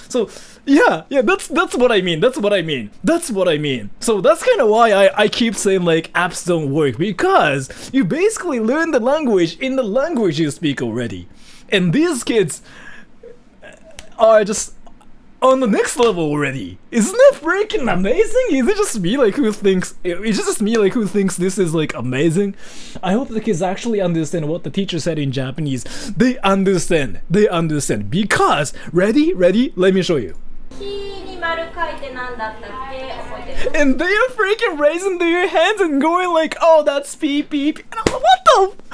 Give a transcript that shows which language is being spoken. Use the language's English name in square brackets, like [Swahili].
[English] So yeah, that's what I mean. That's what I mean. So that's kind of why I keep saying like apps don't work, because you basically learn the language in the language you speak already, and these kids are just on the next level already. Isn't that freaking amazing? Is it just me like who thinks this is like amazing? I hope the kids actually understand what the teacher said in Japanese. They understand because ready, let me show you. [Japanese] 日に丸書いて何だったっけ覚えて [English] And they are freaking raising their hands and going like, oh, that's beep beep. And I'm like, what the?